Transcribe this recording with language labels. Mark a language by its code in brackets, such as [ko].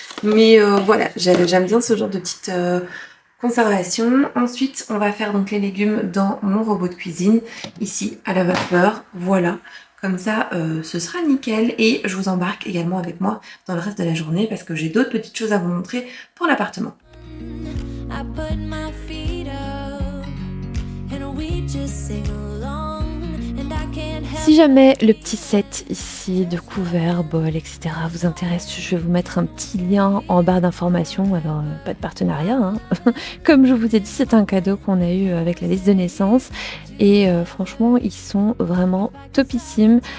[fr] Mais voilà, j'aime bien ce genre de petite conservation. Ensuite, on va faire donc les légumes dans mon robot de cuisine, ici, à la vapeur, voilà. Comme ça, ce sera nickel. Et je vous embarque également avec moi dans le reste de la journée parce que j'ai d'autres petites choses à vous montrer pour l'appartement. [en] I put my feet up and we just sing along. [fr] Si jamais le petit set ici de couverts, bol, etc. vous intéresse, je vais vous mettre un petit lien en barre d'informations. Alors, pas de partenariat, hein. Comme je vous ai dit, c'est un cadeau qu'on a eu avec la liste de naissance. Et franchement, ils sont vraiment topissimes.